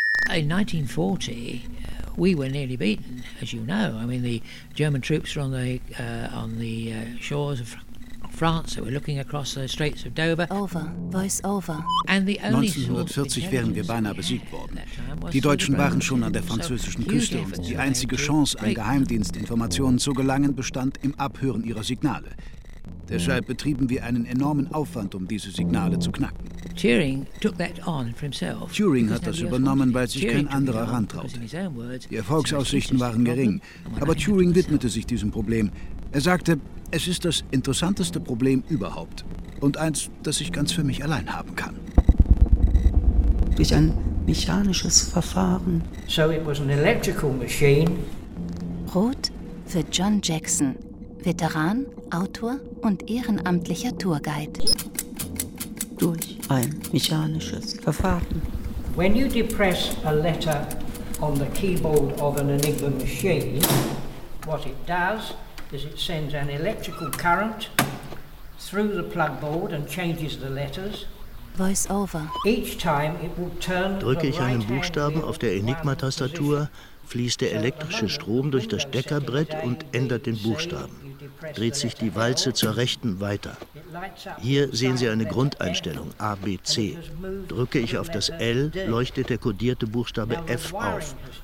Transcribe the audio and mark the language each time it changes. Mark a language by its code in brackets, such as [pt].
[en] In 1940, we were nearly beaten, as you know. I mean, the German troops were on the shores of France, that were looking across the Straits of Dover. Over, voice over. [de] 1940 wären wir beinahe besiegt worden. Die Deutschen waren schon an der französischen Küste und die einzige Chance, an Geheimdienstinformationen zu gelangen, bestand im Abhören ihrer Signale. Deshalb betrieben wir einen enormen Aufwand, um diese Signale zu knacken. Turing hat das übernommen, weil sich kein anderer rantraute. Die Erfolgsaussichten waren gering, aber Turing widmete sich diesem Problem. Er sagte, es ist das interessanteste Problem überhaupt und eins, das ich ganz für mich allein haben kann. Durch ein mechanisches Verfahren. [en] So it was an electrical machine. [de] Rot für John Jackson, Veteran, Autor und ehrenamtlicher Tourguide. Durch ein mechanisches Verfahren. [en] When you depress a letter on the keyboard of an Enigma machine, what it does is it sends an electrical current through the plugboard and changes the letters. Voice over. Each time it will turn. [de] Drücke ich einen Buchstaben auf der Enigma-Tastatur, fließt der elektrische Strom durch das Steckerbrett und ändert den Buchstaben. Dreht sich die Walze zur Rechten weiter. Hier sehen Sie eine Grundeinstellung, A, B, C. Drücke ich auf das L, leuchtet der kodierte Buchstabe F auf.